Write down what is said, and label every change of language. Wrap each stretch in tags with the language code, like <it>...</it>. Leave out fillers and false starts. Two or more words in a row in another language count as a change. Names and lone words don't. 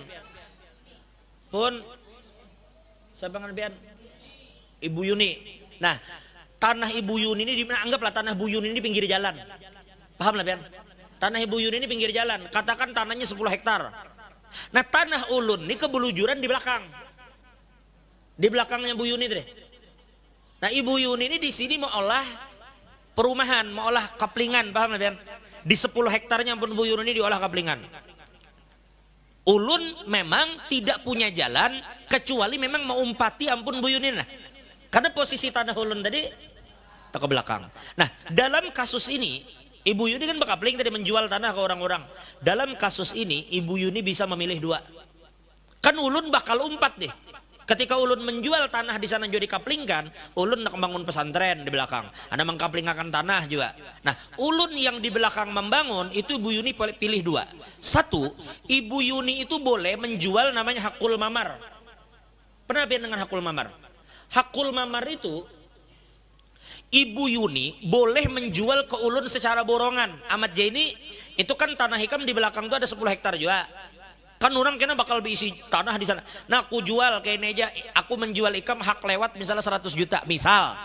<bjn>Pun siapa ngaran pian? Ibu Yuni. Nah, tanah Ibu Yuni ini anggaplah tanah Bu Yuni ini di pinggir jalan. Paham lah pian? Tanah Ibu Yuni ini pinggir jalan, katakan tanahnya 10 hektar. Nah tanah ulun ini kebelujuran di belakang. Di belakangnya Bu Yuni deh. Nah Ibu Yuni ini di sini mau olah perumahan, mau olah kaplingan, paham kan? Di 10 hektarnya pun Bu Yuni ini diolah kaplingan. Ulun memang tidak punya jalan kecuali memang mau umpati ampun Bu Yuni lah. Karena posisi tanah ulun tadi ke belakang. Nah dalam kasus ini Ibu Yuni kan bakapling tadi menjual tanah ke orang-orang. Dalam kasus ini Ibu Yuni bisa memilih dua. Kan ulun bakal umpat deh. Ketika ulun menjual tanah di sana jadi kaplingkan, ulun nak membangun pesantren di belakang. Ada mengkaplingakan tanah juga. Nah, ulun yang di belakang membangun itu Ibu Yuni pilih dua. Satu, Ibu Yuni itu boleh menjual namanya hakul mamar. Pernah dengan hakul mamar? Hakul mamar itu Ibu Yuni boleh menjual ke ulun secara borongan. Ahmad Jaini itu kan tanah hikam di belakang itu ada 10 hektar juga. Kan orang kena bakal diisi tanah di sana. Nah aku jual kayak ini aja. Aku menjual ikam hak lewat misalnya 100 juta misal.</bjn>